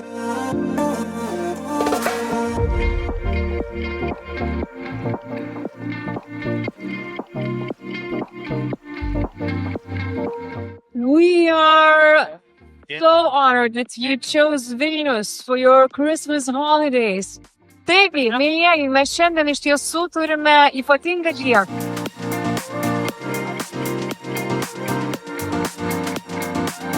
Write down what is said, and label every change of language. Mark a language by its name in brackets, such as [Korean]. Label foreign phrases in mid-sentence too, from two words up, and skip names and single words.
[English] We are so honored that you chose Vilnius for your Christmas holidays. [Lithuanian] Taigi, mielieji, mes šiandien iš tiesų turime ypatingą dieną.